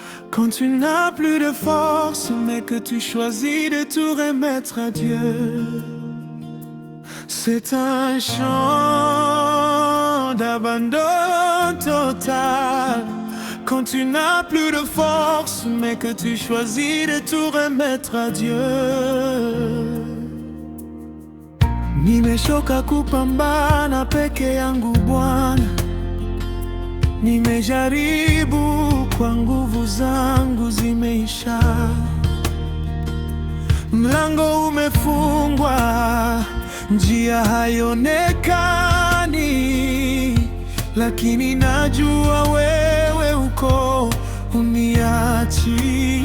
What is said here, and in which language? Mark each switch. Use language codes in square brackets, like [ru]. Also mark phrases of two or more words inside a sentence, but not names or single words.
[fr] Quand tu n'as plus de force, mais que tu choisis de tout remettre à Dieu. C'est un chant d'abandon total. Quand tu n'as plus de force, mais que tu choisis de tout remettre à Dieu. [sw] Nimechoka kupambana peke yangu Bwana, nimejaribu kwa nguvu zangu zimeisha. Mlango umefungwa, njia haionekani, lakini najua wewe uko, uniachi.